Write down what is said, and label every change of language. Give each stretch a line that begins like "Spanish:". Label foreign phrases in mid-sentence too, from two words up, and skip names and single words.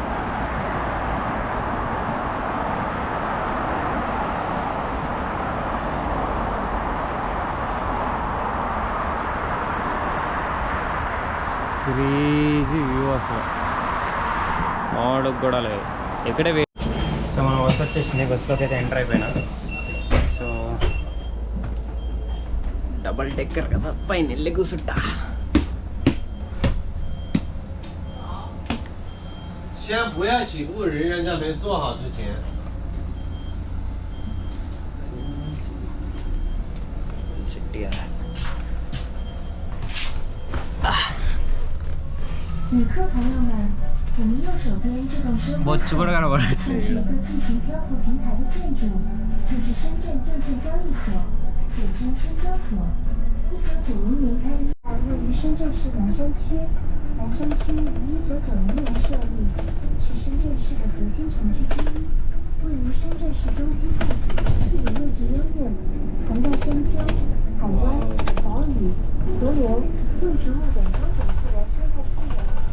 English: crazy view
Telugu: అసలు, మాడకు కూడా లేదు. ఇక్కడే సో మనం బస్సు వచ్చేసింది. బస్సులోకి అయితే ఎంటర్ అయిపోయినా. సో
English: double decker
Telugu: కదా, పైన వెళ్ళి కూర్చుంటా.
Chinese: 先不要起步，人家没做好之前。旅客朋友们，我们右手边这栋收
Telugu: బొచ్చు కూడా కనబడట్లేదు.
Chinese: 是一个进行交付平台的建筑，就是深圳证券交易所，简称深交所。1990年开立，位于深圳市南山区。南山区于1990年设立，是深圳市的核心城区之一，位于深圳市中心部，地理位置优越，涵盖山丘、海湾、岛屿、河流、动植物等多种自然生态资源。